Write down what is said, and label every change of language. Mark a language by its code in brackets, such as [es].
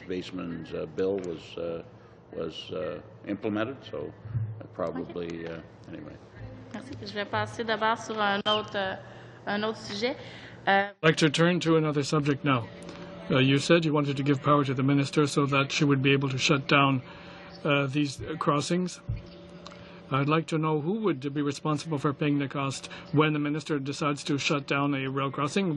[en] Baseman's bill was implemented? So probably anyway. [fr] Merci. Je vais passer d'abord sur un autre sujet. [en] I'd like to turn to another subject now. You said you wanted to give power to the minister so that she would be able to shut down these crossings. I'd like to know who would be responsible for paying the cost when the minister decides to shut down a rail crossing.